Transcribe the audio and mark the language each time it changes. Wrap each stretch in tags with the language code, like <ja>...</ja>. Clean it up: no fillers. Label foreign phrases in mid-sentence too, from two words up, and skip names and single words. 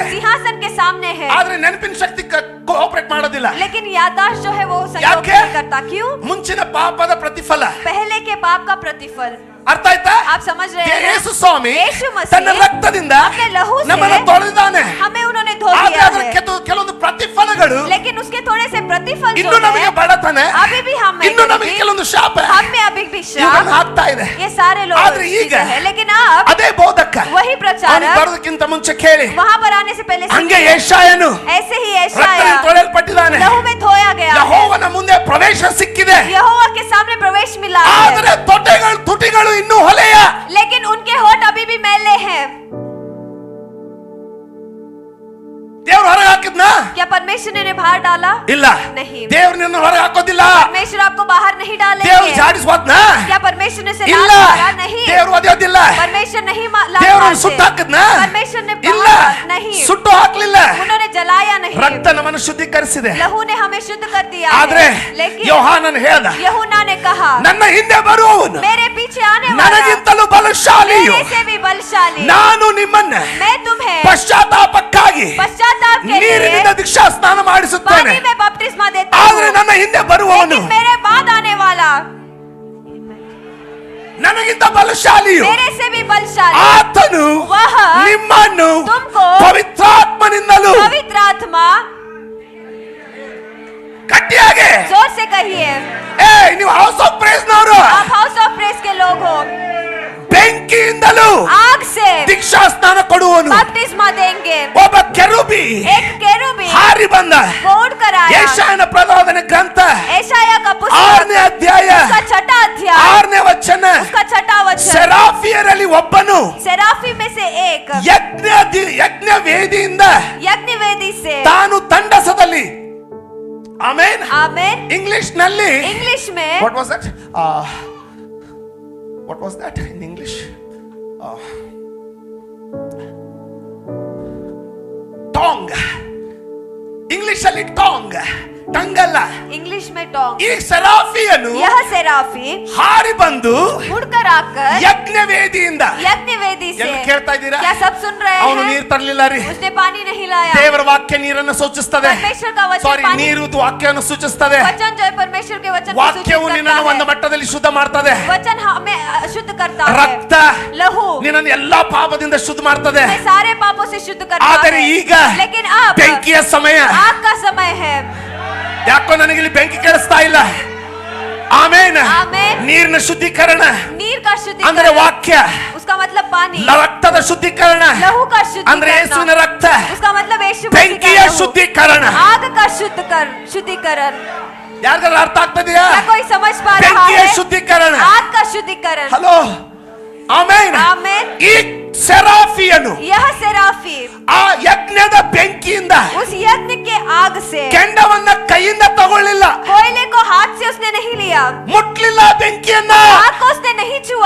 <hi>सिंहासन के सामने है,</hi> <kn>ಆದ್ರೆ ನೆನಪಿನ ಶಕ್ತಿ ಕೋಆಪರೇಟ್ ಮಾಡೋದಿಲ್ಲ.</kn> <hi>लेकिन याददाश्त जो है वो सहयोग</hi> <kn>ಯಾಕೆ?</kn> <hi>नहीं करता। क्यों?</hi> <kn>ಮುಂಚಿನ ಪಾಪದ ಪ್ರತಿಫಲ.</kn> <hi>पहले के पाप का प्रतिफल।</hi> <kn>ಅರ್ಥ ಆಯ್ತಾ?</kn> <hi>आप समझ रहे हैं?</hi> <kn>ಯೇಸು ಸ್ವಾಮಿ</kn> <hi>यीशु मसीह</hi> <kn>ತನ್ನ ರಕ್ತದಿಂದ</kn> <hi>अपने लहू से</hi> <kn>ನಮ್ಮನ್ನು ತೊಳೆದಿದ್ದಾನೆ.</kn> <hi>हमें उन्होंने धो</hi> <kn>ಆದ್ರೆ</kn> <hi>दिया</hi> <kn>ಅದರ</kn> <hi>है।</hi> <kn>ಕೆಲವೊಂದು ಪ್ರತಿಫಲಗಳು</kn> <hi>लेकिन उसके थोड़े से प्रतिफल जो</hi> <kn>ಇನ್ನು ನಮಗೆ</kn> <hi>है</hi> <kn>ಬಡತನ,</kn> <hi>अभी भी हम में</hi> <kn>ಇನ್ನು ನಮಗೆ ಕೆಲವೊಂದು ಶಾಪ</kn> <hi>हम में अभी भी</hi> <kn>ಇವುಗಳನ್ನು</kn> <hi>श्राप,</hi> <kn>ಹಾಕ್ತಾ ಇದೆ.</kn> <hi>ये सारे लोग</hi> <kn>ಆದ್ರೆ ಈಗ</kn> <hi>चीजें हैं। लेकिन अब</hi> <kn>ಅದೇ ಬೋಧಕ</kn> <hi>वही प्रचारक</hi> <kn>ಅವನಿಗೆ ಬರೋದಕ್ಕಿಂತ ಮುಂಚೆ ಕೇಳಿ,</kn> <hi>वहां पर आने से पहले</hi> <kn>ಹಂಗೆ</kn> <hi>सुनिए,</hi> <kn>ಯೆಶಾಯನು</kn> <hi>ऐसे ही</hi> <kn>ರಕ್ತದಿಂದ</kn> <hi>यशायाह</hi> <kn>ತೊಳೆಯಲ್ಪಟ್ಟಿದ್ದಾನೆ.</kn> <hi>लहू में धोया गया है।</hi> <kn>ಯೆಹೋವನ ಮುಂದೆ ಪ್ರವೇಶ ಸಿಕ್ಕಿದೆ.</kn> <hi>यहोवा के सामने प्रवेश मिला</hi> <kn>ಆದರೆ</kn> <hi>है,</hi> <kn>ತೊಟ್ಟೆಗಳು ತುಟಿಗಳು ಇನ್ನೂ ಹೊಲೆಯ.</kn> <hi>लेकिन उनके होठ अभी भी मैले हैं।</hi> <kn>ದೇವ್ರು ಹೊರಗೆ ಹಾಕಿದ್ನ?</kn> <hi>क्या परमेश्वर ने बाहर डाला?</hi> <kn>ಇಲ್ಲ.</kn> <hi>नहीं।</hi> <kn>ದೇವ್ರು ನಿನ್ನ ಹೊರಗೆ ಹಾಕೋದಿಲ್ಲ.</kn> <hi>परमेश्वर आपको बाहर नहीं</hi> <kn>ದೇವ್ರು</kn> <hi>डालेंगे।</hi> <kn>ಜಾಡಿಸ್ಬೋದ್ನ?</kn> <hi>क्या परमेश्वर ने से</hi> <kn>ಇಲ್ಲ.</kn> <hi>लात मारा? नहीं।</hi> <kn>ದೇವ್ರು ಒದೆಯೋದಿಲ್ಲ.</kn> <hi>परमेश्वर परमेश्वर नहीं</hi> <kn>ದೇವರನ್ನು ಸುಟ್ಟು ಹಾಕಿದ್ನ?</kn> <hi>परमेश्वर ने</hi> <kn>ಇಲ್ಲ,</kn> <hi>नहीं,</hi> <kn>ಸುಟ್ಟು ಹಾಕ್ಲಿಲ್ಲ.</kn> <hi>उन्होंने जलाया नहीं,</hi> <kn>ರಕ್ತ ನಮ್ಮನ್ನು ಶುದ್ಧೀಕರಿಸಿದೆ.</kn> <hi>लहू ने हमें शुद्ध कर दिया</hi> <kn>ಆದ್ರೆ</kn> <hi>है। लेकिन</hi> <kn>ಯೋಹಾನನು ಹೇಳ್ದ,</kn> <hi>यूहन्ना ने कहा,</hi> <kn>ನನ್ನ ಹಿಂದೆ ಬರುವವನು</kn> <hi>मेरे पीछे आने वाला</hi> <kn>ನನಗಿಂತಲೂ ಬಲಶಾಲಿಯು,</kn> <hi>मेरे से भी बलशाली,</hi> <kn>ನಾನು ನಿಮ್ಮನ್ನ</kn> <hi>मैं तुम्हें</hi> <kn>ಪಶ್ಚಾತ್ತಾಪಕ್ಕಾಗಿ</kn> <hi>पश्चाताप के लिए</hi> <kn>ನೀರಿನಿಂದ ದೀಕ್ಷಾ ಸ್ನಾನ ಮಾಡಿಸುತ್ತೇನೆ.</kn> <hi>पानी में बपतिस्मा देता</hi> <kn>ಆದ್ರೆ</kn> <hi>हूँ,</hi> <kn>ನನ್ನ ಹಿಂದೆ ಬರುವವನು</kn> <hi>लेकिन मेरे बाद आने वाला</hi> <kn>ನನಗಿಂತ ಬಲಶಾಲಿಯು,</kn> <hi>मेरे से भी बलशाली,</hi> <kn>ಆತನು</kn> <hi>वह</hi> <kn>ನಿಮ್ಮನ್ನು</kn> <hi>तुमको</hi> <kn>ಪವಿತ್ರಾತ್ಮನಿಂದಲೂ</kn> <hi>पवित्र आत्मा,</hi> <kn>ಗಟ್ಟಿಯಾಗಿ</kn> <hi>जोर से कहिए,</hi> <kn>ನೀವು ಹೌಸ್ ಆಫ್ ಪ್ರೇಸ್ ನವರು</kn> <hi>आप हाउस ऑफ प्रेस के लोग हो,</hi> <kn>ಬೆಂಕಿಯಿಂದಲೂ</kn> <hi>आग से</hi> <kn>ದೀಕ್ಷಾ ಸ್ನಾನ ಕೊಡುವನು.</kn> <hi>बपतिस्मा देंगे।</hi> <kn>ಒಬ್ಬ ಕೆರೂಬಿ</kn> <hi>एक केरूबी</hi> <kn>ಹಾರಿ ಬಂದ.</kn> <hi>वो उड़ कर आया,</hi> <kn>ಯೆಶಾಯನ ಪ್ರವಾದನ ಗ್ರಂಥ</kn> <hi>यशाया का पुस्तक</hi> <kn>6ನೇ ಅಧ್ಯಾಯ</kn> <hi>उसका छठा अध्याय</hi> <kn>6ನೇ ವಚನ,</kn> <hi>उसका छठा वचन,</hi> <kn>ಸೆರಾಫಿಯರಲ್ಲಿ ಒಬ್ಬನು</kn> <hi>सेराफी में से एक</hi> <kn>ಯಜ್ಞ ವೇದಿಯಿಂದ</kn> <hi>यज्ञ वेदी से,</hi> <kn>ತಾನು ತಂಡಸದಲ್ಲಿ, ಆಮೆನ್.</kn> <hi>आमेन,</hi> <kn>ಇಂಗ್ಲಿಷ್ ನಲ್ಲಿ</kn> <hi>इंग्लिश में</hi> <en>what was that what was that in English? tongue.</en> <kn>ಇಂಗ್ಲಿಷ್ ಅಲ್ಲಿ ಟಂಗ್ ಅಲ್ಲ.</kn> <hi>इंग्लिश में टोंग,</hi> <kn>ಈ ಸೆರಾಫಿಯನು</kn> <hi>यह सेराफी</hi> <kn>ಹಾರಿ ಬಂದು</kn> <hi>उड़कर आकर</hi> <kn>ಯಜ್ಞ ವೇದಿಯಿಂದ,</kn> <hi>यज्ञ वेदी से,</hi> <kn>ಎಲ್ಲ ಕೇಳ್ತಾ ಇದ್ದೀರಾ?</kn> <hi>क्या सब सुन रहे</hi> <kn>ಅವನು</kn> <hi>हैं?</hi> <kn>ನೀರು ತರಲಿಲ್ಲ ರೀ.</kn> <hi>उसने पानी नहीं लाया,</hi> <kn>ದೇವರ ವಾಕ್ಯ ನೀರನ್ನು ಸೂಚಿಸುತ್ತದೆ.</kn> <hi>परमेश्वर का वचन</hi> <kn>ಸಾರಿ,</kn> <hi>पानी,</hi> <kn>ನೀರು ವಾಕ್ಯವನ್ನು ಸೂಚಿಸುತ್ತದೆ.</kn> <hi>वचन जो है परमेश्वर के वचन को सूचित</hi> <kn>ವಾಕ್ಯವು ನಿನ್ನನ್ನು</kn> <hi>करता</hi> <kn>ಒಂದು</kn> <hi>है,</hi> <kn>ಮಟ್ಟದಲ್ಲಿ ಶುದ್ಧ ಮಾಡ್ತದೆ.</kn> <hi>वचन हमें शुद्ध करता है,</hi> <kn>ರಕ್ತ</kn> <hi>लहू</hi> <kn>ನಿನ್ನನ್ನು ಎಲ್ಲಾ ಪಾಪದಿಂದ ಶುದ್ಧ ಮಾಡ್ತದೆ.</kn> <hi>हमें सारे पापों से शुद्ध करता</hi> <kn>ಆದರೆ</kn> <hi>है,</hi> <kn>ಈಗ</kn> <hi>लेकिन अब</hi> <kn>ಬೆಂಕಿಯ ಸಮಯ.</kn> <hi>आग का समय है।</hi> <kn>ಯಾಕೋ ನನಗೆ ಇಲ್ಲಿ ಬೆಂಕಿ ಕೇಳಿಸ್ತಾ ಇಲ್ಲ. ಆಮೇನ್. ಆಮೆನ್. ನೀರಿನ ಶುದ್ಧೀಕರಣ</kn> <hi>नीर का</hi> <kn>ಅಂದ್ರೆ</kn> <hi>शुद्धिकरण,</hi> <kn>ವಾಕ್ಯ.</kn> <hi>उसका मतलब पानी,</hi> <kn>ರಕ್ತದ ಶುದ್ಧೀಕರಣ</kn> <hi>लहू का</hi> <kn>ಅಂದ್ರೆ</kn> <hi>शुद्धिकरण,</hi> <kn>ಯೇಸುವಿನ ರಕ್ತ.</kn> <hi>उसका मतलब यीशु मसीह</hi> <kn>ಬೆಂಕಿಯ</kn> <hi>का लहू,</hi> <kn>ಶುದ್ಧೀಕರಣ.</kn> <hi>आग का शुद्धिकरण।</hi> <kn>ಯಾರಿಗಾದ್ರೂ ಅರ್ಥ ಆಗ್ತದೆಯಾ?</kn> <hi>क्या कोई समझ पा रहा</hi> <kn>ಬೆಂಕಿಯ</kn> <hi>है?</hi> <kn>ಶುದ್ಧೀಕರಣ.</kn> <hi>आग का शुद्धिकरण।</hi> <kn>ಹಲೋ, ಆಮೇನ್.</kn> <hi>आमेन।</hi> <kn>ಈ ಸೆರಾಫಿಯನು</kn> <hi>यह सेराफी</hi> <kn>ಆ ಯಜ್ಞದ ಬೆಂಕಿಯಿಂದ</kn> <hi>उस यज्ञ के आग से</hi> <kn>ಕೆಂಡವನ್ನ ಕೈಯಿಂದ ತಗೊಳ್ಳಿಲ್ಲ,</kn> <hi>कोयले को हाथ से उसने नहीं लिया,</hi> <kn>ಮುಟ್ಲಿಲ್ಲ ಬೆಂಕಿಯನ್ನ.</kn> <hi>आग को उसने नहीं छुआ।</hi>